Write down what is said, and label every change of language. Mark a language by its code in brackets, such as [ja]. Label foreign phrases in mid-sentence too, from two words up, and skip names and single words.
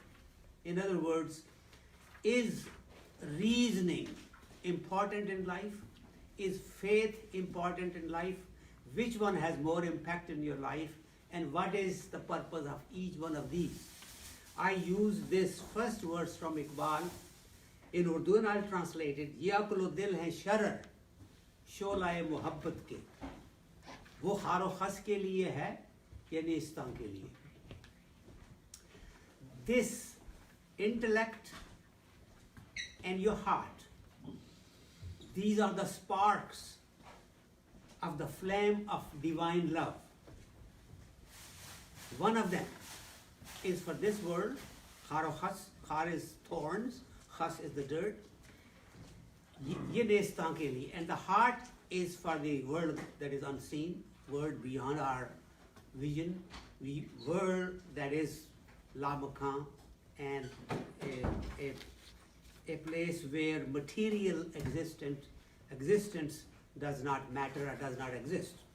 [en] In other words, is reasoning important in life? Is faith important in life? Which one has more impact in your life? And what is the purpose of each one of these? I use this first verse from Iqbal in Urdu, and I'll translate it. [ur] یہ عقل و دل ہیں شرر, شعلۂ محبت کے، وہ خار و خس کے لیے ہے یا نیستاں کے لیے. [en] This intellect and your heart, these are the sparks of the flame of divine love. One of them is for this world, [ur] خار و خس, [en] khar is thorns, khas is the dirt, [ur] یہ نیستاں کے لیے, [en] and the heart is for the world that is unseen, world beyond our vision, world that is [ur] لا مکاں, [en] and a place where material existence does not matter or does not exist.